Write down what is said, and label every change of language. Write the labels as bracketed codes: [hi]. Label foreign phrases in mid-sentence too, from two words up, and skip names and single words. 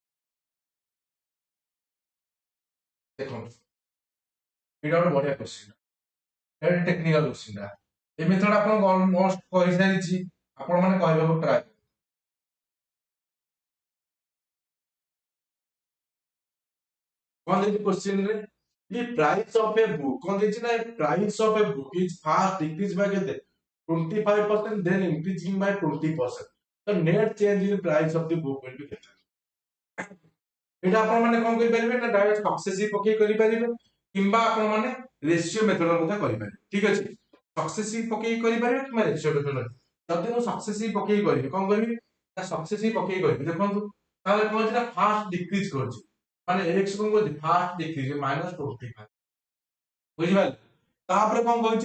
[or] ଦେଖନ୍ତୁ ଏଇଟା ଗୋଟେ ବଢିଆ କ୍ୱେଶ୍ଚିନ୍ ଏଇଟା [en] technical question [or] ଟା ଏ ମେଥଡ ଆପଣଙ୍କୁ ଅଲମୋଷ୍ଟ କହିସାରିଛି ଆପଣ ମାନେ କହିବାକୁ ଟ୍ରାଏ କଣ ଦେଇଛି କ୍ୱେଶ୍ଚିନ୍ ରେ [en] The price of a book [or] କଣ ଦେଇଛି ନା [en] price of a book is fast decrease by [or] କେତେ [en] 25% then increasing by 20% the net change in price of the book will be [or] କେତେ ଏଇଟା ଆପଣ ମାନେ କଣ କରିପାରିବେ ନା [en] direct successive [or] ପକେଇ କରିପାରିବେ କିମ୍ବା ଆପଣ ମାନେ [en] ratio method [or] ମଧ୍ୟ କରିପାରିବେ ଠିକ ଅଛି ସକ୍ସେସିଭ ପକେଇ କରିପାରିବେ କିମ୍ବା [en] ratio method [or] ଯଦି ମୁଁ ସକ୍ସେସିଭ ପକେଇ କରିବି କଣ କରିବି ନା ସକ୍ସେସିଭ ପକେଇ କରିବି ଦେଖନ୍ତୁ ତାହେଲେ କଣ ଅଛି ନା [en] fast decrease [or] କରୁଛି ମାନେ x କଣ କରୁଛି [en] fast decrease [or] -25 ବୁଝିପାରିଲେ ତାପରେ କଣ କହୁଛି